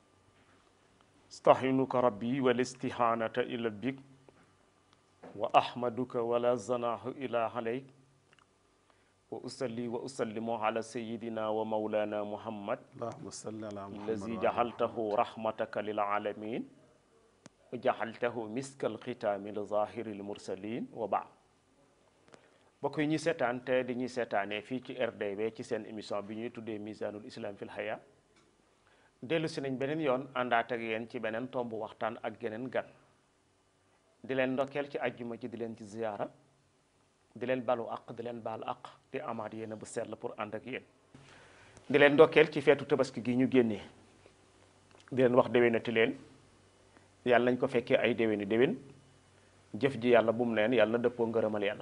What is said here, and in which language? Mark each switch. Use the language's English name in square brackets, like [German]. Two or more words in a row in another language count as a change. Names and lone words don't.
[Arabic] استعينك ربي والاستعانة إلى بك وأحمدك ولا زناه إلا عليك وأصلي وأسلم على سيدنا ومولانا محمد اللهم صل على محمد الذي جعلته رحمتك للعالمين وجعلته مسك الختام لظاهر المرسلين وبعد. [Wolof] mbokk yi ñuy seetaan te di ñuy seetaanee fii ci RDV ci seen émission bi ñuy tuddee Mizanul Islam fil Haya dellu si nañ beneen yoon àndaat ak yéen ci beneen tomb waxtaan ak geneen gan di leen ndokkeel ci ajjuma ci di leen ci ziyaara di leen balu aq di leen baal aq di amaat yéen bu sell pour ànd ak yéen di leen ndokkeel ci feetu tabaski gi ñu génnee di leen wax déwénati leen yàlla nañ ko fekkee ay déwéni déwén jëf ji yàlla bu mu neen yàlla na dëppoo ngërëmal yàlla.